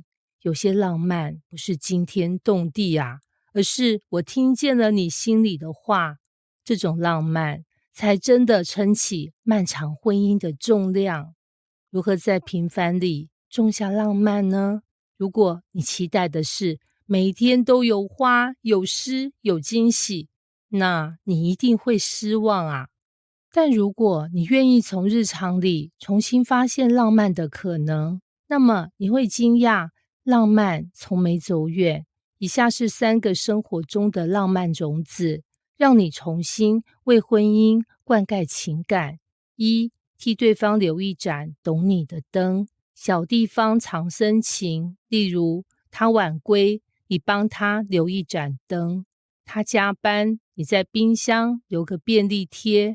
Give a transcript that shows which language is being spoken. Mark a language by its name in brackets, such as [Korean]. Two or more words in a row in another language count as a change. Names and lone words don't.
[Chinese] 有些浪漫不是驚天動地啊，而是我聽見了你心裡的話。這種浪漫才真的撐起漫長婚姻的重量。如何在平凡裡種下浪漫呢？如果你期待的是每天都有花、有詩、有驚喜，那你一定會失望啊。但如果你願意從日常裡重新發現浪漫的可能，那麼你會驚訝，浪漫從沒走遠。以下是3個生活中的浪漫種子，讓你重新為婚姻灌溉情感。1、替對方留一盞懂你的燈，小地方常深情，例如他晚歸，你幫他留一盞燈；他加班，你在冰箱留個便利貼。